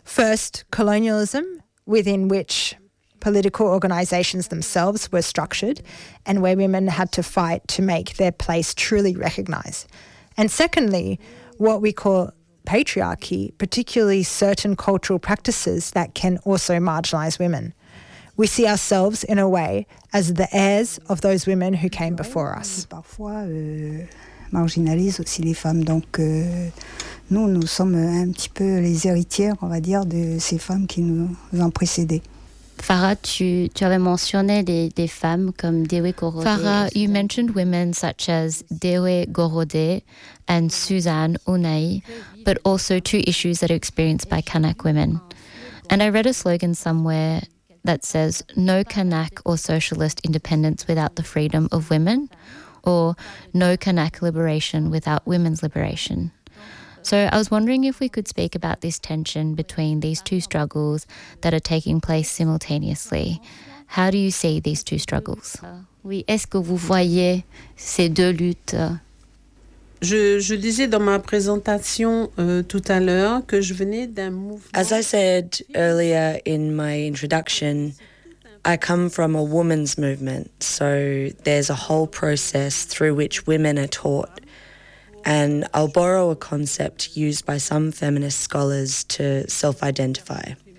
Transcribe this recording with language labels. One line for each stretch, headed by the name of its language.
English: First, colonialism, within which political organisations themselves were structured and where women had to fight to make their place truly recognised. And secondly, what we call patriarchy, particularly certain cultural practices that can also marginalise women. We see ourselves, in a way, as the heirs of those women who came before us.
French: Parfois, marginalise aussi les femmes. Donc, nous, nous sommes un petit peu les héritières, on va dire, de ces femmes qui nous ont précédées. Farah, tu avais mentionné des femmes comme Dewe Gorode.
English: Farah, you mentioned women such as Dewe Gorode and Suzanne Unai, but also two issues that are experienced by Kanak women. And I read a slogan somewhere that says, no Kanak or socialist independence without the freedom of women, or no Kanak liberation without women's liberation. So I was wondering if we could speak about this tension between these two struggles that are taking place simultaneously. How do you see these two struggles?
French: Oui, est-ce que vous voyez ces deux luttes? Je disais dans ma présentation tout à l'heure que je venais d'un mouvement...
English: As I said earlier in my introduction, I come from a women's movement. So there's a whole process through which women are taught. And I'll borrow a concept used by some feminist scholars to self-identify.